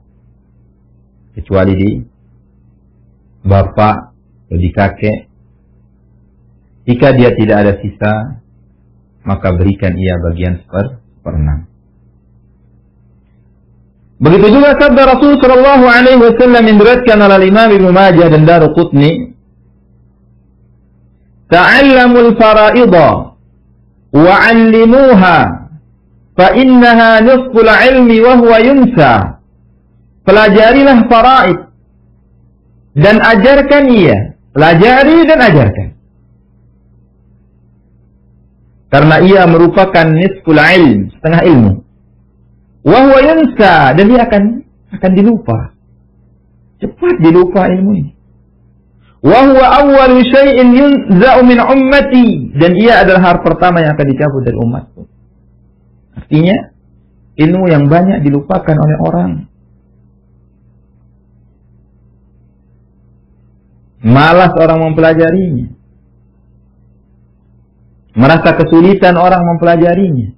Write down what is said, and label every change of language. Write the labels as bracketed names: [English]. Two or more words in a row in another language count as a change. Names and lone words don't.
[Indonesian] Kecuali di bapak atau di kakek. Jika dia tidak ada sisa, maka berikan ia bagian 1/6. Begitu juga sabda Rasul [Arabic] صلى الله عليه وسلم [Indonesian] yang diriwayatkan oleh Imam Ibnu Majah dan Daruqutni, [Arabic] تعلموا الفرائض وعلموها فإنها نصف العلم وهو ينسى. [Indonesian] Pelajarilah faraid dan ajarkan ia. Pelajari dan ajarkan. Karena ia merupakan [Arabic] نصف العلم, [Indonesian] setengah ilmu. [Arabic] وهو ينسى, [Indonesian] dan dia akan dilupa. Cepat dilupa ilmu ini. [Arabic] وهو أول شيء ينزع من أمتي, [Indonesian] dan ia adalah hal pertama yang akan dicabut dari umatku. Artinya ilmu yang banyak dilupakan oleh orang. Malas orang mempelajarinya. Merasa kesulitan orang mempelajarinya.